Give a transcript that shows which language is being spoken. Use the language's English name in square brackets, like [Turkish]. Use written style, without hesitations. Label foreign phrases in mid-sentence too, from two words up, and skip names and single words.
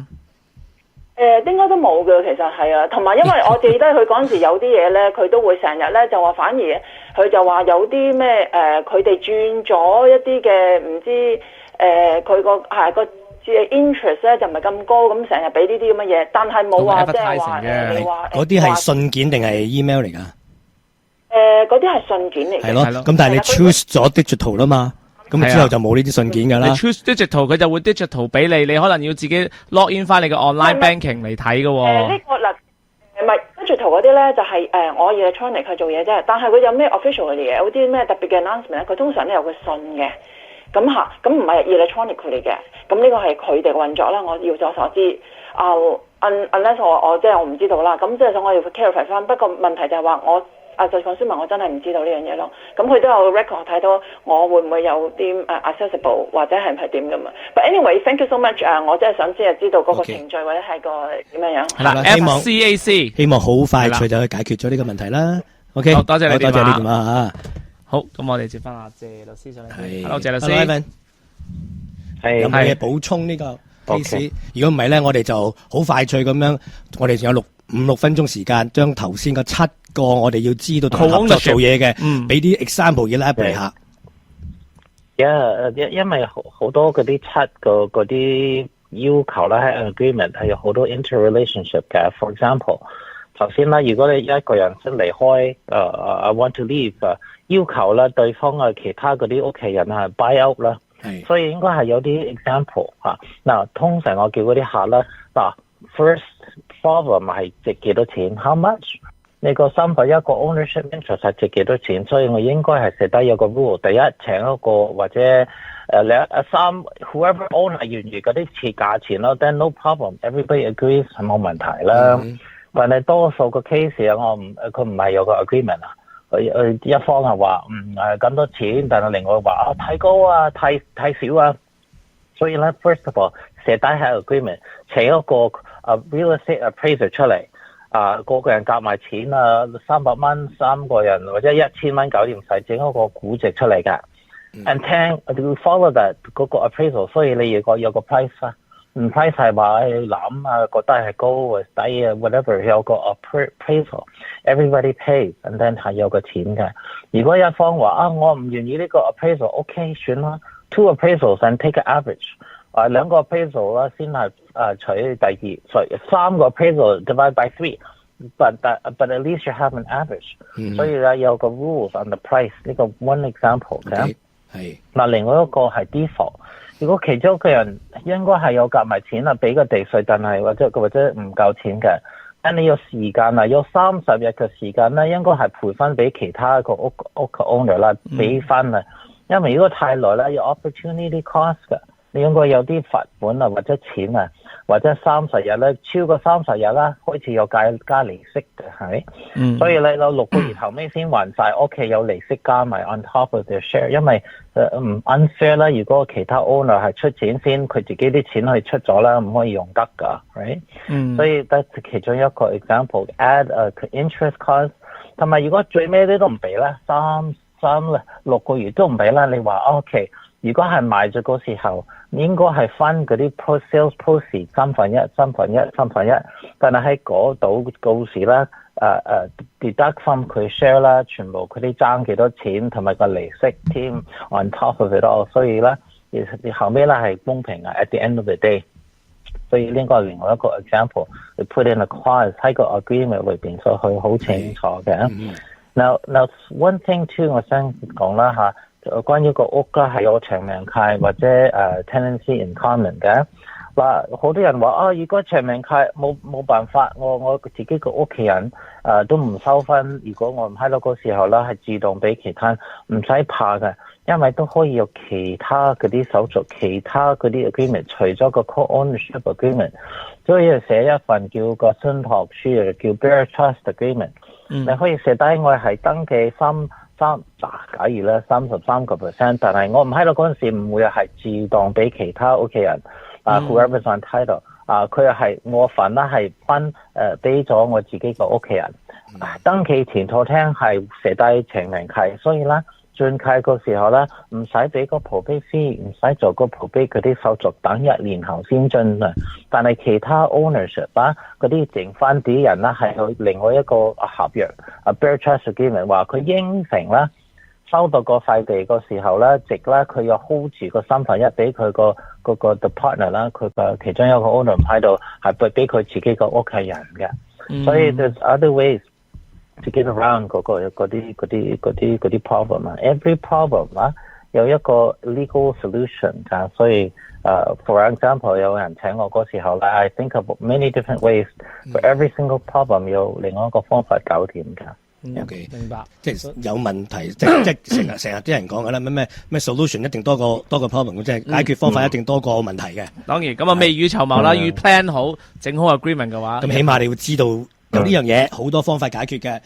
[Cantonese] 應該都冇嘅，其實係啊，同埋因為我記得佢嗰陣時有啲嘢咧，佢都會成日咧就話，反而佢就話有啲咩佢哋轉咗一啲嘅唔知佢個 interest 咧就唔係咁高，咁成日俾呢啲咁嘅嘢，但係冇話即係話你話嗰啲係信件定係 email 嚟㗎？嗰啲係信件嚟嘅。係咯，咁但係你 choose 咗 digital 啦嘛。咁之後就冇呢啲信件㗎啦。你 [English] choose digital [Cantonese] 佢就會 digital 俾你，你可能要自己 [English] log in [Cantonese] 翻你嘅 [English] online banking [Cantonese] 嚟睇㗎喎。呢個嗱唔係 digital 嗰啲咧，就係我 electronic 去做嘢啫。但係佢有咩 official 嘅嘢，有啲咩特別嘅 announcement 咧，佢通常都有個信嘅。咁唔係 electronic 佢嚟嘅。咁呢個係佢哋嘅運作啦。我要咗所知。unless 我即係我唔知道啦。咁即係想我要 clarify 翻。不過問題就係話我。就講書文，我真係唔知道呢樣嘢咯。咁佢都有 record 睇到我會唔會有啲accessible 或者係點㗎嘛。 [English] But anyway，thank you so much。 [Cantonese] 我真係想知道嗰個程序或者係個點樣樣。係啦，FCAC 希望好快脆就去解決咗呢個問題啦。OK，好多謝你多謝你電話嚇。好，咁我哋接翻阿謝律師上嚟。 Hello，謝律師。有冇嘢補充呢個 case？如果唔係咧，我哋就好快脆咁樣，我哋仲有5-6分鐘時間，將頭先個7個我哋要知道同合作做嘢嘅，俾啲 example 要 elaborate 下。因為好多嗰啲7個嗰啲要求咧喺 agreement 係有好多 interrelationship 嘅。 [English] For example， [Cantonese] 頭先啦，如果你一個人想離開 [English] I want to leave [Cantonese] 要求咧對方嘅其他嗰啲屋企人係 [English] buy out [Cantonese] 啦，所以應該係有啲 example 嗱，通常我叫嗰啲客咧 [English] first problem [Cantonese] 係值幾多錢 ？ [English] How much？ [Cantonese] 你個身份一個 [English] ownership interest [Cantonese] 係值幾多錢？所以我應該係寫低有個 rule。第一請一個或者 [English] whoever owner [Cantonese] 願意嗰啲設價錢咯 ， [English] then no problem，everybody agrees [Cantonese] 係冇問題啦。但係多數個 case 佢唔係有個 agreement 一方係話咁多錢，但係另外話太高啊，太少啊。所以咧 ， [English] first of all [Cantonese] 寫低喺 agreement， 請一個 [English] real estate appraiser [Cantonese] 出嚟，個人夾埋錢300蚊3個人或者1000蚊搞掂晒，整一個估值出嚟㗎。and 聽 [English] follow that [Cantonese] 嗰個 appraisal， 所以你有個 [English] price price [Cantonese] 係話諗覺得係高或低whatever， 有個 [English] appraisal，everybody pays，and then [Cantonese] 係有個錢嘅。如果一方話我唔願意呢個 [English] appraisal，OK [Cantonese] 算啦 ， [English] 2 appraisals and take an average， [Cantonese] 2 個 appraisal 啦先係取第二，所以3個 [English] appraisal divide by 3。 But at least you have an average， [Cantonese] 所以咧有個 [English] rules on the price [Cantonese] 呢個 [English] one example [Cantonese] 嘅。係嗱，另外一個係 default。如果其中一個人應該係有夾埋錢啦，俾個地稅，但係或者唔夠錢嘅，但你有時間啦，有30日嘅時間咧，應該係賠翻俾其他一個屋嘅 owner 啦，俾翻啦。因為如果太耐啦，有 [English] opportunity cost [Cantonese] 嘅，你應該有啲罰款啊，或者錢啊。或者30日咧，超過30日啦，開始有加利息嘅，係咪？所以你有6個月後尾先還晒，屋企有利息加埋 [English] on top of their share， [Cantonese] 因為唔 unfair 啦。如果其他 owner 係出錢先，佢自己啲錢去出咗啦，唔可以用得㗎，right？所以得其中一個 [English] example，add interest cost， [Cantonese] 同埋如果最尾啲都唔俾啦，6個月都唔俾啦，你話 OK。如果係賣咗嗰時候，應該係分嗰啲 [English] sales proceeds [Cantonese] 1/3，但係喺嗰度告示啦 ， [English] deduct from [Cantonese] 佢 share 啦，全部佢啲爭幾多錢，同埋個利息添 [English] on top of it all， [Cantonese] 所以咧，後尾咧係公平嘅 [English] at the end of the day。 [Cantonese] 所以呢個係另外一個 example， 你 [English] put in a clause [Cantonese] 喺個 agreement 裏邊，所以佢好清楚嘅。 [English] Now one thing too， [Cantonese] 我想講啦嚇。關於個屋啦，係有長命契或者 [English] tenancy in common [Cantonese] 嘅。嗱，好多人話如果長命契冇辦法，我自己個屋企人都唔收分。如果我唔喺度嗰時候啦，係自動俾其他，唔使怕嘅，因為都可以有其他嗰啲手續，其他嗰啲 agreement， 除咗個 [English] co-ownership agreement， [Cantonese] 所以寫一份叫個信託書，叫 [English] bare trust agreement。 [Cantonese] 你可以寫低我係登記假如咧33%， 但係我唔喺度嗰陣時唔會係自動俾其他屋企人 [English] whoever's on title [Cantonese] 佢係我份啦，係分俾咗我自己個屋企人。登記前途廳係寫低長命契，所以咧轉契個時候咧唔使俾個 [English] probate fee， [Cantonese] 唔使做個 probate嗰啲手續，等1年後先進啊。但係其他 ownership 嗰啲剩翻啲人啦，係有另外一個合約 [English] bare trust agreement， [Cantonese] 話佢應承啦，收到個塊地個時候咧，直啦佢又 hold 住個3/1俾佢個 [English] the partner [Cantonese] 啦，佢個其中一個 owner 唔喺度，係俾佢自己個屋企人嘅。所以 [English] there's other ways to get around [Cantonese] 嗰啲 problem 啊。 [English] Every problem [Cantonese] 有一個 [English] legal solution [Cantonese] 㗎，所以 [English] for example [Cantonese] 有人請我嗰時候咧 [English] I think of many different ways for every single problem [Cantonese] 有另外一個方法搞掂㗎。 OK，明白。即係有問題，即係成日啲人講㗎啦，咩 solution 一定多過 problem， 即係解決方法一定多過問題嘅。當然咁未雨綢繆啦，預 plan 好，整好 agreement 嘅話，咁起碼你會知道有呢樣嘢好多方法解決嘅。